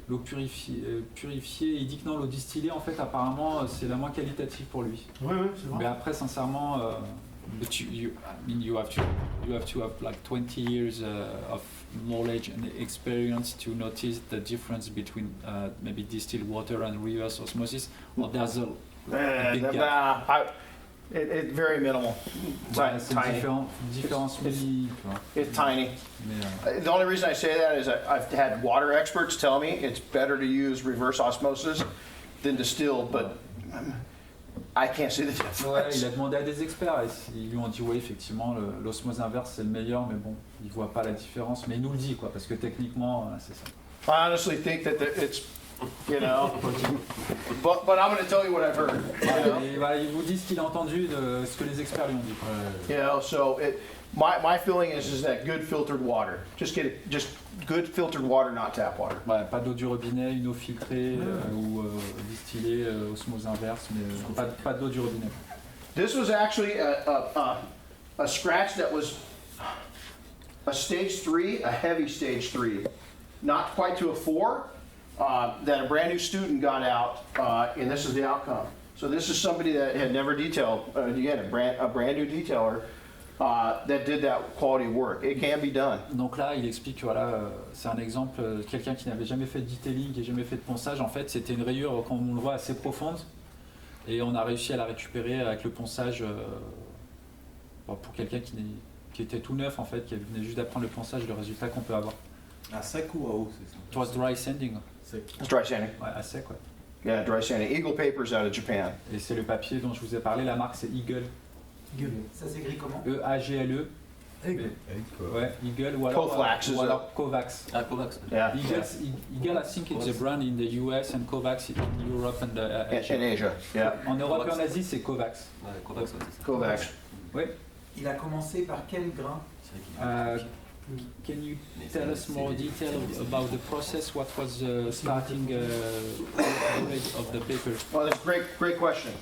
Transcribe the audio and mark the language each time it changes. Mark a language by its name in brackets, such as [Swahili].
[French] l'eau purifiée, il dit que non, l'eau distillée, en fait, apparemment, c'est la moins qualitative pour lui. Ouais, c'est vrai. Mais après, sincèrement, [English] but I mean, you have to have like 20 years of knowledge and experience to notice the difference between maybe distilled water and reverse osmosis. Or there's a big gap. It's very minimal. [French] Ouais, c'est [English] Tiny. [French] différence mini, tu vois. [English] It's tiny. [French] Mais, [English] The only reason I say that is I've had water experts tell me it's better to use reverse osmosis than distilled, but I can't see the [French] ouais, [English] difference. [French] il a demandé à des experts et ils lui ont dit ouais, effectivement, l'osmose inverse c'est le meilleur, mais bon, il voit pas la différence. Mais il nous le dit, quoi, parce que techniquement, c'est ça. [English] I honestly think that it's, you know, but I'm going to tell you what I've heard. You know? [French] Et voilà, il vous dit ce qu'il a entendu de ce que les experts lui ont dit. [English] You know, so my feeling is that good filtered water. Just good filtered water, not tap water. [French] Ouais, pas d'eau du robinet, une eau filtrée ou distillée, osmose inverse, mais pas d'eau du robinet. [English] This was actually a scratch that was a stage 3, a heavy stage 3, not quite to a 4, that a brand new student got out, and this is the outcome. So this is somebody that had never detailed, again, a brand new detailer that did that quality work. It can be done. [French] Donc là, il explique que voilà, c'est un exemple, quelqu'un qui n'avait jamais fait de detailing, qui n'a jamais fait de ponçage, en fait, c'était une rayure, comme on le voit, assez profonde, et on a réussi à la récupérer avec le ponçage pour quelqu'un qui était tout neuf, en fait, qui venait juste d'apprendre le ponçage, le résultat qu'on peut avoir. À sec ou à eau, c'est ça? [English] It was dry sanding. It's dry sanding. [French] Ouais, à sec, ouais. [English] Yeah, dry sanding. Eagle Papers out of Japan. [French] Et c'est le papier dont je vous ai parlé, la marque c'est Eagle. Ça s'écrit comment? E-A-G-L-E. Ouais, Eagle ou alors, [English] Covax is a- Kovacs. [French] Ah, Kovacs. [English] Yeah. Eagle, I think it's a brand in the US and Kovacs in Europe and Asia. In Asia. Yeah. [French] En Europe et en Asie, c'est Kovacs. Ouais, Kovacs, ouais, c'est ça. Kovacs. Oui. Il a commencé par quel grain? [English] Can you tell us more detail about the process? What was starting rate of the paper? Well, that's a great question.